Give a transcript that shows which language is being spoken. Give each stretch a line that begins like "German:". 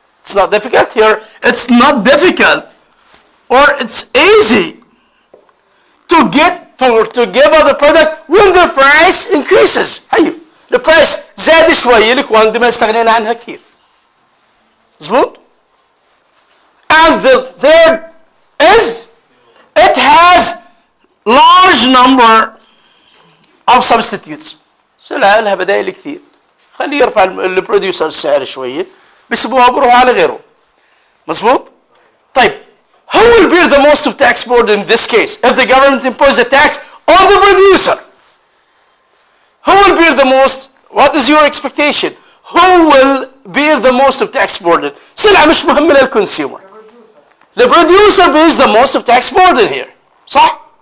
English: It's not difficult here. It's not difficult. Or it's easy to give up the product when the price increases.
Arabic: هيو
English: the price
Arabic: زاد شوية لكوان ما استغنينا عنها كثير. مظبوط؟
English: And the third is it has large number of substitutes.
Arabic: سلعة لها بدائل كثير. خليه يرفع البروديوسر السعر شوية بيسيبوها بروح على غيره. مظبوط؟ طيب
English: who will bear the most of tax burden in this case? If the government imposes a tax on the producer, who will bear the most? What is your expectation? Who will bear the most of tax burden?
Arabic: سلعة مش مهمة للconsumer.
English: The producer bears the most of tax burden here. صح؟